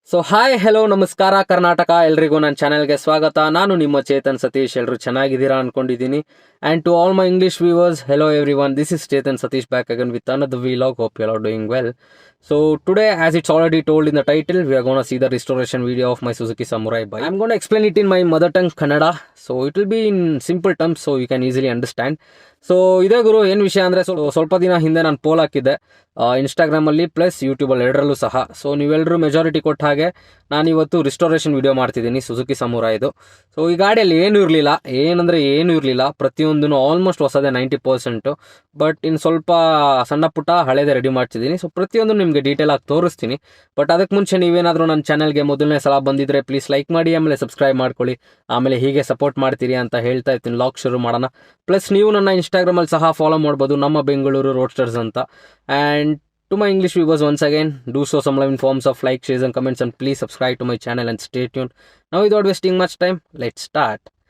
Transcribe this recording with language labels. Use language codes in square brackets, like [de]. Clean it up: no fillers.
[kn] Hi hello ನಮಸ್ಕಾರ ಕರ್ನಾಟಕ, ಎಲ್ರಿಗೂ ನನ್ನ ಚಾನೆಲ್ಗೆ ಸ್ವಾಗತ. ನಾನು ನಿಮ್ಮ ಚೇತನ್ ಸತೀಶ್. ಎಲ್ಲರೂ ಚೆನ್ನಾಗಿದ್ದೀರಾ ಅನ್ಕೊಂಡಿದ್ದೀನಿ. [en] And to all my English viewers, hello everyone, this is Chetan Satish back again with another vlog. Hope you all are doing well. So today, as it's already told in the title, we are going to see the restoration video of my Suzuki Samurai bike. I'm going to explain it in my mother tongue Kannada, so it will be in simple terms so you can easily understand. [kn] So ಇದೇ ಗುರು ಏನು ವಿಷಯ ಅಂದರೆ, ಸ್ವಲ್ಪ ದಿನ ಹಿಂದೆ ನಾನು pole ಹಾಕಿದ್ದೆ ಇನ್ಸ್ಟಾಗ್ರಾಮಲ್ಲಿ ಪ್ಲಸ್ ಯೂಟ್ಯೂಬಲ್ಲಿ ಎರಡರಲ್ಲೂ ಸಹ. ಸೊ ನೀವೆಲ್ಲರೂ ಮೆಜಾರಿಟಿ ಕೊಟ್ಟ ಹಾಗೆ ನಾನಿವತ್ತು ರಿಸ್ಟೋರೇಷನ್ ವಿಡಿಯೋ ಮಾಡ್ತಿದ್ದೀನಿ ಸುಜುಕಿ ಸಮುರಾಯ್ದು. ಸೊ ಈ ಗಾಡಿಯಲ್ಲಿ ಏನೂ ಇರಲಿಲ್ಲ, ಏನೂ ಇರಲಿಲ್ಲ, ಪ್ರತಿಯೊಂದೂ ಆಲ್ಮೋಸ್ಟ್ ಹೊಸದೇ 90%. ಬಟ್ ಇನ್ನು ಸ್ವಲ್ಪ ಸಣ್ಣ ಪುಟ್ಟ ಹಳೇದೇ ರೆಡಿ ಮಾಡ್ತಿದ್ದೀನಿ. ಸೊ ಪ್ರತಿಯೊಂದು ನಿಮಗೆ ಡೀಟೇಲ್ ಆಗಿ ತೋರಿಸ್ತೀನಿ. ಬಟ್ ಅದಕ್ಕೆ ಮುಂಚೆ ನೀವೇನಾದರೂ ನನ್ನ ಚಾನಲ್ಗೆ ಮೊದಲನೇ ಸಲ ಬಂದಿದ್ರೆ ಪ್ಲೀಸ್ ಲೈಕ್ ಮಾಡಿ, ಆಮೇಲೆ ಸಬ್ಸ್ಕ್ರೈಬ್ ಮಾಡ್ಕೊಳ್ಳಿ, ಆಮೇಲೆ ಹೀಗೆ ಸಪೋರ್ಟ್ ಮಾಡ್ತೀರಿ ಅಂತ ಹೇಳ್ತಾ ಇರ್ತೀನಿ. ಲಾಗ್ ಶುರು ಮಾಡೋಣ. ಪ್ಲಸ್ ನೀವು ನನ್ನ ಇನ್ಸ್ಟಾಗ್ರಾಮಲ್ಲಿ ಸಹ ಫಾಲೋ ಮಾಡ್ಬೋದು, ನಮ್ಮ ಬೆಂಗಳೂರು ರೋಡ್ಸ್ಟರ್ಸ್ ಅಂತ. [en] And to my English viewers, once again, do show some love in forms of like, shares and comments, and please subscribe to my channel and stay tuned. Now without wasting much time, let's start.